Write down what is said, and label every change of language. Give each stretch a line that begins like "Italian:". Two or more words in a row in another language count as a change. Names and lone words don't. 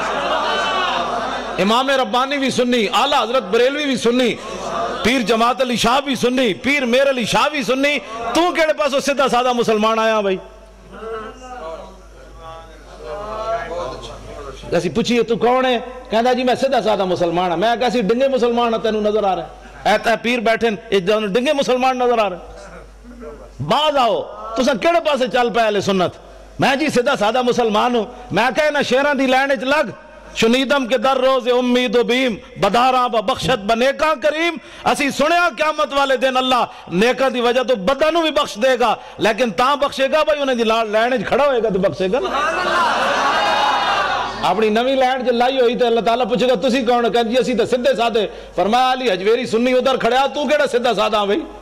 Punjabi: امام ربانی بھی سنی، اعلیٰ حضرت بریلوی بھی سنی، پیر جماعت علی شاہ بھی سنی، پیر میر علی شاہ بھی سنی، تو کیڑے پاس سیدھا سادہ مسلمان آیا بھائی، اسی پوچھیے تو کون ہے؟ کہندا جی میں سیدھا سادہ مسلمان ہاں۔ میں کہا سی ڈنگے مسلمان تینوں نظر آ رہا ہے؟ ایتا پیر بیٹھے ڈنگے مسلمان نظر آ رہے ہیں۔ بعد آؤ تساں کیڑے پاسے چل پے اہل سنت؟ میں جی سیدھا سادہ مسلمان ہوں۔ میں کہا نہ شیراں دی لائن وچ لگ،
Persian: شنیدم کے در روز امید و بیم، بداراں بخشت بنیکاں کریم۔
Punjabi: اسی سنیا قیامت والے دن اللہ نیکاں دی وجہ تو بداں نو بھی بخش دے گا، لیکن تاں بخشے گا بھائی انہیں دی لائن وچ کھڑا ہوئے گا تو بخشے گا نا۔ اپنی نویں لائن جو لائی ہوئی تو اللہ تعالیٰ پوچھے گا تسی کون؟ کہا جی اسی تو سدھے سادے۔ فرمایا علی حجویری سنی ادھر کھڑیا، تو کیڑا سدھا سادہ ہاں بھائی؟